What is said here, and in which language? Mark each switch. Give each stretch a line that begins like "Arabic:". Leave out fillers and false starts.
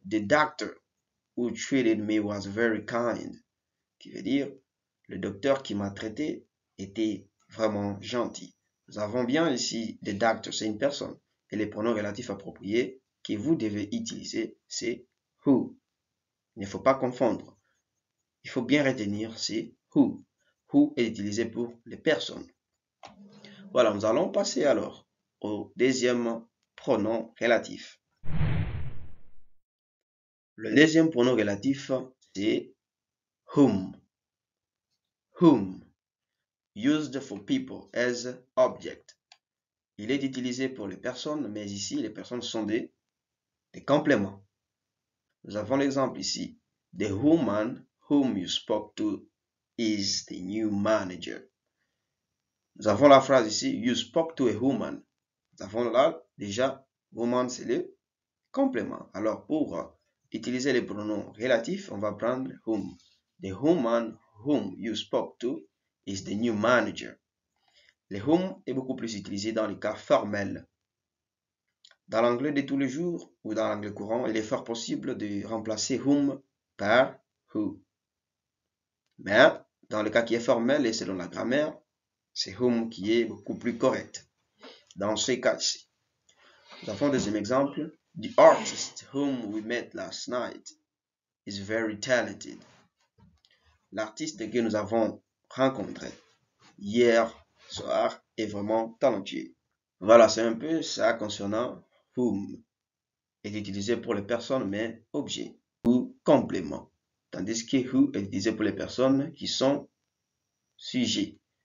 English: The doctor who treated me was very kind.
French: Qui veut dire, le docteur qui m'a traité était vraiment gentil. Nous avons bien ici,
English: the doctor,
French: c'est une personne. Et les pronoms relatifs appropriés que vous devez utiliser, c'est who. Il ne faut pas confondre. Il faut bien retenir, c'est who. Who est utilisé pour les personnes. Voilà, nous allons passer alors au deuxième pronom relatif. Le deuxième pronom relatif, c'est whom.
English: Whom. Used for people as object.
French: Il est utilisé pour les personnes, mais ici, les personnes sont des compléments. Nous avons l'exemple ici.
English: The woman whom you spoke to is the new manager.
French: Nous avons la phrase ici.
English: You spoke to a woman.
French: Nous avons là, déjà, woman, c'est le complément. Alors, pour utiliser les pronoms relatifs, on va prendre whom.
English: The woman whom you spoke to is the new manager.
French: Le whom est beaucoup plus utilisé dans les cas formels. Dans l'anglais de tous les jours ou dans l'anglais courant, il est fort possible de remplacer whom par who. Mais dans le cas qui est formel et selon la grammaire, c'est whom qui est beaucoup plus correct. Dans ce cas-ci, nous avons un deuxième exemple.
English: The artist whom we met last night is very talented.
French: L'artiste que nous avons rencontré hier soir est vraiment talentueux. Voilà, c'est un peu ça concernant whom est utilisé pour les personnes, mais objet ou complément. Tandis que who est utilisé pour les personnes qui sont sujets.